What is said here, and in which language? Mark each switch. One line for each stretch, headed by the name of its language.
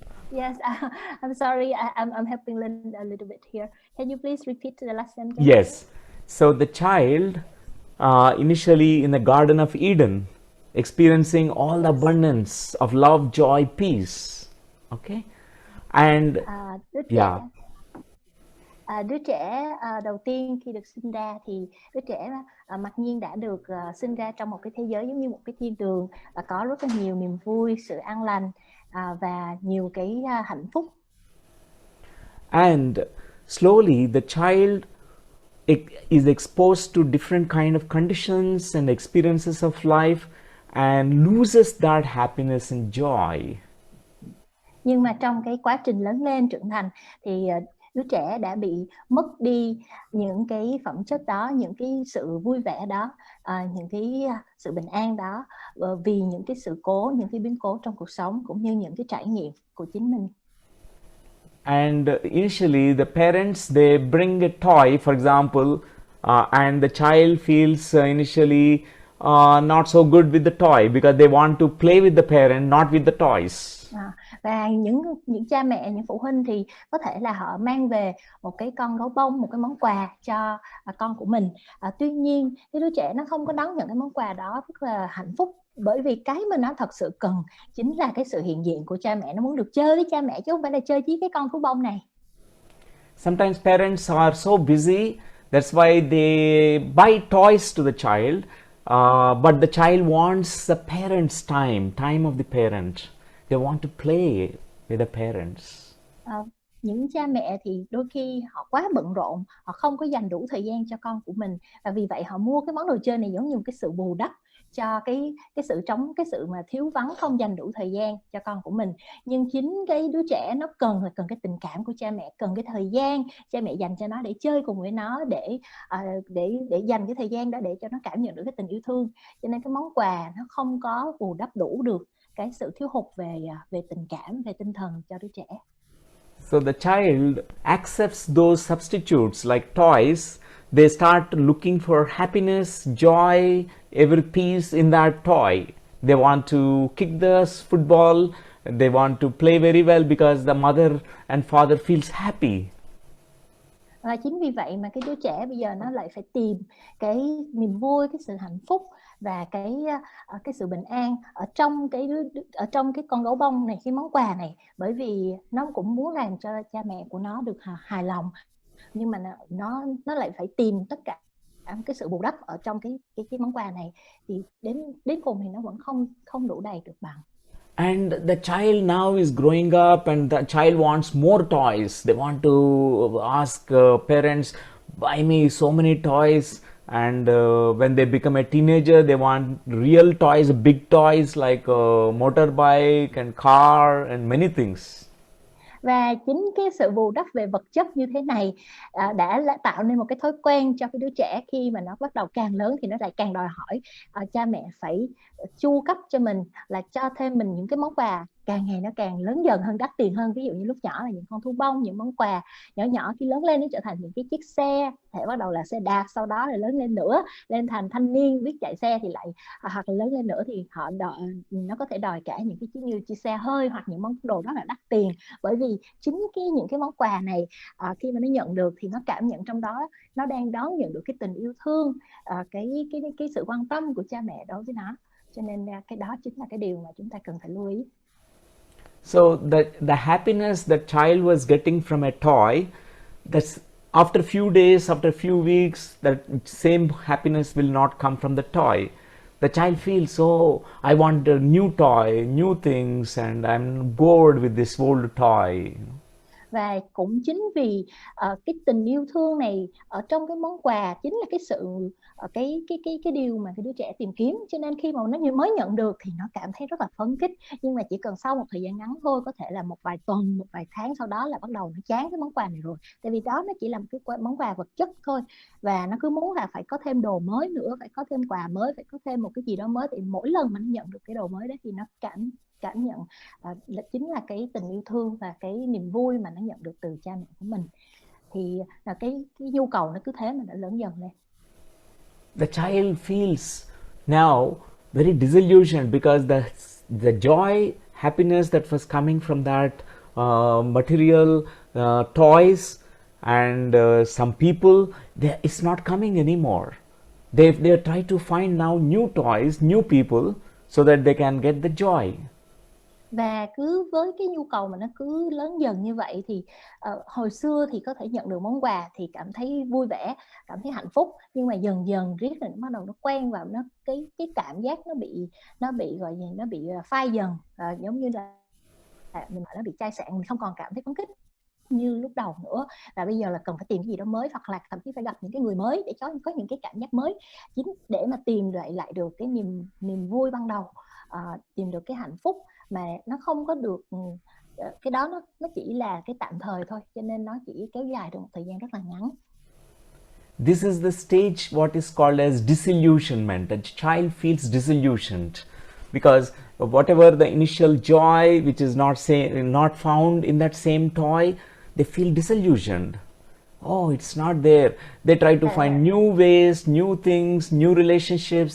English: yes. I'm sorry. I'm helping Lynn a little bit here. Can you please repeat the last sentence? Yes. So the child, initially in the Garden of Eden, experiencing all the abundance of love, joy, peace. Okay. And yeah.
Vietnamese: Đứa trẻ đầu tiên khi được sinh ra thì đứa trẻ mặc nhiên đã được sinh ra trong một cái thế giới giống như một cái thiên đường, và có rất là nhiều niềm vui, sự an lành và nhiều cái hạnh phúc.
English: And slowly the child is exposed to different kind of conditions and experiences of life and loses that happiness and joy.
Vietnamese: Nhưng mà trong cái quá trình lớn lên trưởng thành thì đứa trẻ đã bị mất đi những cái phẩm chất đó, những cái sự vui vẻ đó, những cái sự bình an đó, vì những cái sự cố, những cái biến cố trong cuộc sống cũng như những cái trải nghiệm của chính mình.
English: And initially, the parents, they bring a toy, for example, and the child feels initially not so good with the toy because they want to play with the parent, not with the toys.
Vietnamese: Và những cha mẹ, những phụ huynh thì có thể là họ mang về một cái con gấu bông, một cái món quà cho con của mình. Tuy nhiên cái đứa trẻ nó không có đón nhận cái món quà đó rất là hạnh phúc, bởi vì cái mà nó thật sự cần chính là cái sự hiện diện của cha mẹ. Nó muốn được chơi với cha mẹ chứ không phải là chơi với cái con thú bông này.
English: Sometimes parents are so busy, that's why they buy toys to the child, but the child wants the parents' time of the parent. They want to play with the parents.
Vietnamese: Những cha mẹ thì đôi khi họ quá bận rộn, họ không có dành đủ thời gian cho con của mình, và vì vậy họ mua cái món đồ chơi này giống như một cái sự bù đắp cho cái sự mà thiếu vắng, không dành đủ thời gian cho con của mình. Nhưng chính cái đứa trẻ nó cần cái tình cảm của cha mẹ, cần cái thời gian cha mẹ dành cho nó để chơi cùng với nó, để dành cái thời gian đó để cho nó cảm nhận được cái tình yêu thương. Cho nên cái món quà nó không có bù đắp đủ được cái sự thiếu hụt về tình cảm, về tinh thần cho đứa trẻ.
English: So the child accepts those substitutes like toys. They start looking for happiness, joy, every piece in that toy. They want to kick the football. They want to play very well because the mother and father feels happy.
Vietnamese: Và chính vì vậy mà cái đứa trẻ bây giờ nó lại phải tìm cái niềm vui, cái sự hạnh phúc và cái sự bình an ở trong cái con gấu bông này, cái món quà này, bởi vì nó cũng muốn làm cho cha mẹ của nó được hài lòng, nhưng mà nó lại phải tìm tất cả cái sự bù đắp ở trong cái món quà này, thì đến cùng thì nó vẫn không đủ đầy được bằng.
English: And the child now is growing up and the child wants more toys. They want to ask parents, buy me so many toys. And when they become a teenager, they want real toys, big toys like a motorbike and car and many things.
Vietnamese: Và chính cái sự bù đắp về vật chất như thế này đã tạo nên một cái thói quen cho cái đứa trẻ. Khi mà nó bắt đầu càng lớn thì nó lại càng đòi hỏi cha mẹ phải chu cấp cho mình, là cho thêm mình những cái món quà càng ngày nó càng lớn dần hơn, đắt tiền hơn. Ví dụ như lúc nhỏ là những con thú bông, những món quà nhỏ nhỏ, khi lớn lên nó trở thành những cái chiếc xe, thể bắt đầu là xe đạp, sau đó là lớn lên nữa lên thành thanh niên biết chạy xe thì lại hoặc là lớn lên nữa thì nó có thể đòi cả những cái như chiếc xe hơi hoặc những món đồ rất là đắt tiền. Bởi vì chính những cái món quà này khi mà nó nhận được thì nó cảm nhận trong đó nó đang đón nhận được cái tình yêu thương, cái sự quan tâm của cha mẹ đối với nó. Cho nên cái đó chính là cái điều mà chúng ta cần phải lưu ý.
English: So the happiness that child was getting from a toy, that's after a few days, after a few weeks, that same happiness will not come from the toy. The child feels, oh, I want a new toy, new things, and I'm bored with this old toy.
Vietnamese: Và cũng chính vì cái tình yêu thương này ở trong cái món quà chính là cái sự cái điều mà cái đứa trẻ tìm kiếm. Cho nên khi mà nó mới nhận được thì nó cảm thấy rất là phấn khích, nhưng mà chỉ cần sau một thời gian ngắn thôi, có thể là một vài tuần, một vài tháng sau đó là bắt đầu nó chán cái món quà này rồi. Tại vì đó nó chỉ là một cái món quà vật chất thôi, và nó cứ muốn là phải có thêm đồ mới nữa, phải có thêm quà mới, phải có thêm một cái gì đó mới. Thì mỗi lần mà nó nhận được cái đồ mới đó thì nó cảm nhận chính là cái tình yêu thương và cái niềm vui mà nó nhận được từ cha mẹ của mình. Thì là cái nhu cầu nó cứ thế mà nó lớn dần lên.
English: The child feels now very disillusioned because the joy, happiness that was coming from that material toys and some people, it's not coming anymore. They try to find now new toys, new people, so that they can get the joy.
Vietnamese: Và cứ với cái nhu cầu mà nó cứ lớn dần như vậy thì hồi xưa thì có thể nhận được món quà thì cảm thấy vui vẻ, cảm thấy hạnh phúc, nhưng mà dần dần riết rồi bắt đầu nó quen vào nó cái cảm giác nó bị gọi gì, nó bị phai dần, giống như là mình gọi nó bị chai sạn, mình không còn cảm thấy phấn khích như lúc đầu nữa, và bây giờ là cần phải tìm cái gì đó mới, hoặc là thậm chí phải gặp những cái người mới để có những cái cảm giác mới, chính để mà tìm lại được cái niềm vui ban đầu, tìm được cái hạnh phúc mà nó không có được cái đó nó chỉ là cái tạm thời thôi, cho nên nó chỉ kéo dài được một thời gian rất là ngắn.
English: This is the stage what is called as disillusionment. A child feels disillusioned because whatever the initial joy which is not found in that same toy, they feel disillusioned. Oh, it's not there. They try to find new ways, new things, new relationships.